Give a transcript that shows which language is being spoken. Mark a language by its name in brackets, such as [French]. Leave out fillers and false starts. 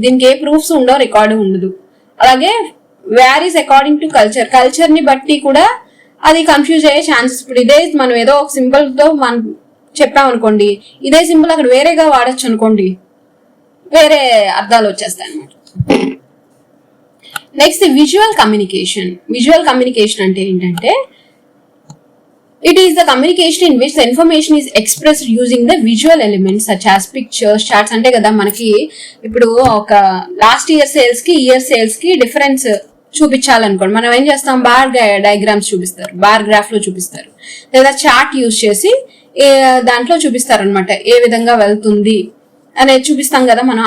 [Telugu] దీనికి ఏ ప్రూఫ్స్ ఉండో, రికార్డు ఉండదు. అలాగే [English] varies according to culture [Telugu] ని బట్టి కూడా అది కన్ఫ్యూజ్ అయ్యే ఛాన్సెస్. ఇప్పుడు ఇదే మనం ఏదో ఒక సింబల్ తో మనం చెప్పాం అనుకోండి, ఇదే సింబల్ అక్కడ వేరేగా వాడచ్చు అనుకోండి, వేరే అర్థాలు వచ్చేస్తాయి అన్నమాట. Next visual communication. Visual communication అంటే ఏంటంటే [English] it is the communication in which the information is expressed using the visual elements such as pictures, charts. [Telugu] అంటే కదా మనకి ఇప్పుడు ఒక లాస్ట్ ఇయర్ సేల్స్ కి ఇయర్ సేల్స్ కి డిఫరెన్స్ చూపించాలనుకోండి, మనం ఏం చేస్తాం, బార్ డయాగ్రామ్స్ చూపిస్తారు, బార్ గ్రాఫ్ లో చూపిస్తారు, లేదా చార్ట్ యూజ్ చేసి దాంట్లో చూపిస్తారు అనమాట ఏ విధంగా వెళ్తుంది అనేది చూపిస్తాం కదా మనం.